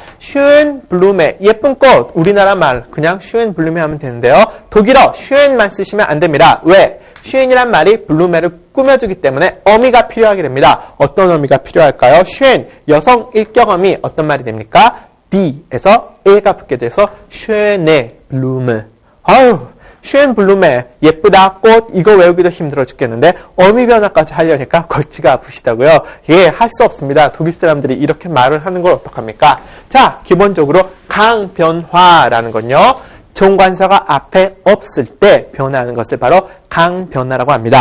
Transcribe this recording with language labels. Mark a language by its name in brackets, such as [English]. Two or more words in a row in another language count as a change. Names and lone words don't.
[German] schön Blume. [Korean] 예쁜 꽃. 우리나라 말 그냥 [German] schön Blume [Korean] 하면 되는데요. 독일어 schön만 쓰시면 안 됩니다. 왜? schön이란 말이 블루메를 꾸며주기 때문에 어미가 필요하게 됩니다. 어떤 어미가 필요할까요? schön. 여성 일격 어미 어떤 말이 됩니까? d에서 e가 붙게 돼서 [German] schöne Blume. [Korean] 아유. [German] schön Blume, [Korean] 예쁘다, 꽃, 이거 외우기도 힘들어 죽겠는데 어미 변화까지 하려니까 골치가 아프시다고요? 예, 할 수 없습니다. 독일 사람들이 이렇게 말을 하는 걸 어떡합니까? 자, 기본적으로 강변화라는 건요. 정관사가 앞에 없을 때 변화하는 것을 바로 강변화라고 합니다.